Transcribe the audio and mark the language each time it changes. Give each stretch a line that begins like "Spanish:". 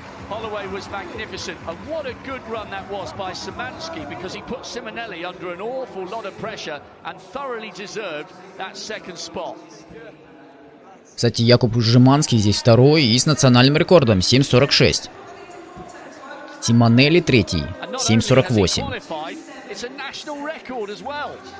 English: Holloway was magnificent, and what a good run that was by Szymanski, because he put Simonelli under an awful lot of pressure and thoroughly deserved that second spot.
Russian: Кстати, Якуб Жеманский здесь второй и с национальным рекордом 7.46. Симонелли третий 7.48.
English: It's a national record as well.